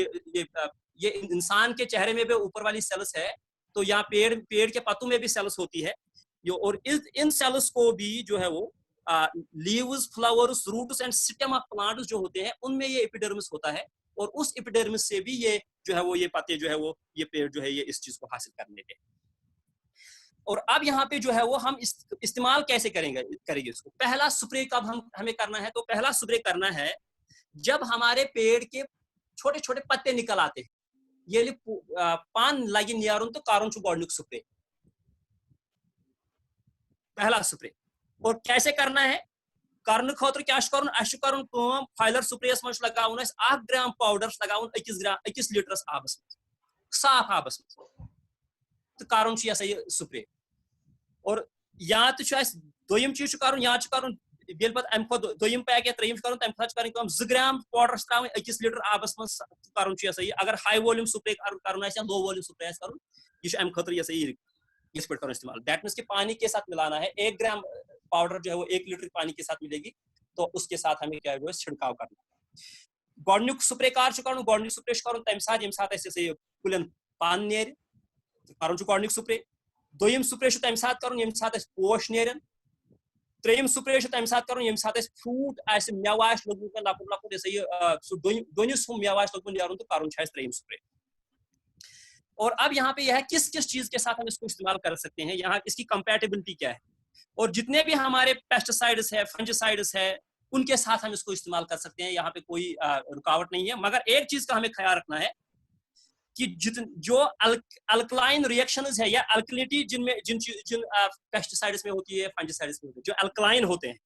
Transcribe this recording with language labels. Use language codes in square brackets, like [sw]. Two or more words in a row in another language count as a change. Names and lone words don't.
[ur] یہ انسان کے چہرے میں بھی اوپر والی سیلس ہے، تو یہاں پیڑ کے پتوں میں بھی سیلس ہوتی ہے، اور ان سیلس کو بھی جو ہے وہ [en] leaves, flowers, roots and stem of plants [ur] جو ہوتے ہیں ان میں یہ ایپیڈرمس ہوتا ہے، اور اس ایپیڈرمس سے بھی یہ جو ہے وہ یہ پتے جو ہے وہ یہ پیڑ جو ہے یہ اس چیز کو حاصل کرنے کے. اور اب یہاں پہ جو ہے وہ ہم استعمال کیسے کریں گے اس کو. پہلا سپرے کب ہمیں کرنا ہے، تو پہلا سپرے کرنا ہے جب ہمارے پیڑ کے چھوٹے چھوٹے پتے نکل آتے ہیں. [ks] یہ پان لگی نیارن تو کارن چھو گوڈنیک سپرے، [ur] پہلا سپرے. اور کیسے کرنا ہے، [ks] کرنے خاطر کیا کرن، اس کرن کام فائلر سپریس من لگاون اس 1 گرام پاؤڈر لگاون 1 لیٹرس آبس من، صاف آبس من، تو کرن چھ یہ سپرے. اور یا تو اس دویم چیز کرن، یا کرن بیل پت ام خود دویم پیک یا تریم کرن تم خاطر کرن کام 2 گرام پاؤڈر تراون 1 لیٹر آبس من، کرن چھ یہ اگر [en] high volume spray [ks] کرن یا [en] low volume spray [ks] کرن، یہ ام خاطر یہ اس پر کرنا استعمال. [en] that means [ur] کہ پانی کے ساتھ ملانا ہے. 1 گرام پاؤڈر جو ہے وہ 1 لیٹر پانی کے ساتھ ملے گی، تو اس کے ساتھ ہمیں کیا ہے چھڑکاؤ کرنا ہے. [ks] گوڈنیک سپرے کار کرن، گوڈنیک سپرے کرن تمہ ساتھ یم ساتھ اسے کلین پان نیرِ، کرن گوڈنیک سپرے. دویم سپرے تمہ ساتھ کرن یم ساتھ پوش نیرن. تریم سپرے تمہ ساتھ کرن یم ساتھ فروٹ آسہ، میوٕ آسہ لوگمت لۄکُٹ لۄکُٹ یہ دۄنِس ہم میوٕ آسہ لوگمت نیرن، تو کرن چھ تریم سپرے. [ur] اور اب یہاں پہ یہ ہے کس چیز کے ساتھ ہم اس کو استعمال کر سکتے ہیں، یہاں اس کی کمپیٹیبلٹی کیا ہے. اور جتنے بھی ہمارے پیسٹیسائڈس ہے، فنجیسائڈس ہے، ان کے ساتھ ہم اس کو استعمال کر سکتے ہیں. یہاں پہ کوئی رکاوٹ نہیں ہے. مگر ایک چیز کا ہمیں خیال رکھنا ہے کہ جو [en] alkaline reactions [ur] ہے یا الکلینٹی جن پیسٹیسائڈس میں ہوتی ہے، فنجیسائڈس میں ہوتی ہے، جو الکلائن ہوتے ہیں.